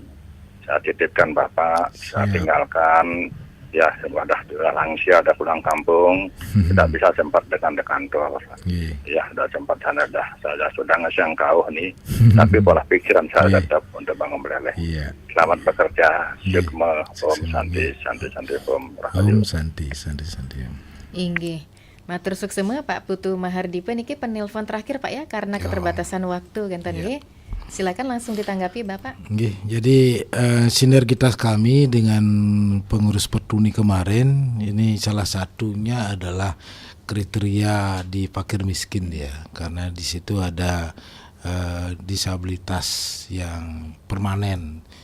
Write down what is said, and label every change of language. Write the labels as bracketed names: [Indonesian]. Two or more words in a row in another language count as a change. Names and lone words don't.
[Indonesian] Saya titipkan Bapak, saya tinggalkan. Ya, sudah langsia, ada pulang kampung, tidak bisa sempat dekan kantor. Ya, sudah sempat saya sudah ngasih kau nih, tapi pola pikiran saya tetap untuk bangun Buleleng. Selamat bekerja, [Balinese] Sukma, Om Santi, Om Rahayu. Om Santi. Inggih. Matur suksema [Indonesian] Pak Putu Mahardipe niki penelpon terakhir Pak ya karena keterbatasan waktu [Balinese] genten nggih. [Indonesian] Silakan langsung ditanggapi Bapak. Jadi sinergitas kami dengan pengurus Pertuni kemarin ini salah satunya adalah kriteria di fakir miskin ya, karena di situ ada disabilitas yang permanen.